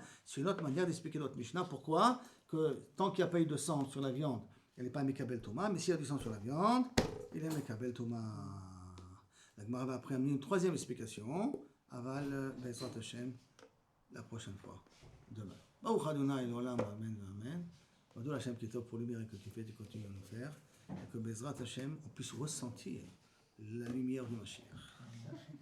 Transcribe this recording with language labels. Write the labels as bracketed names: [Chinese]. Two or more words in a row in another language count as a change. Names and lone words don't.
[French] C'est une autre manière d'expliquer notre Mishnah. Pourquoi? Que tant qu'il n'y a pas eu de sang sur la viande, elle n'est pas [Hebrew] מקבל טומאה, [French] mais s'il y a du sang sur la viande, il est [Hebrew] מקבל טומאה. [French] La Gemara va après amener une troisième explication, [Hebrew] אבל בעזרת השם, [French] la prochaine fois, demain. [Hebrew] ברוך ה' לעולם אמן אמן. ברוך השם [French] qui est top pour lumière et que tu fais, tu continues à nous faire, et que [Hebrew] בעזרת השם, [French] on puisse ressentir la lumière du Mashiach.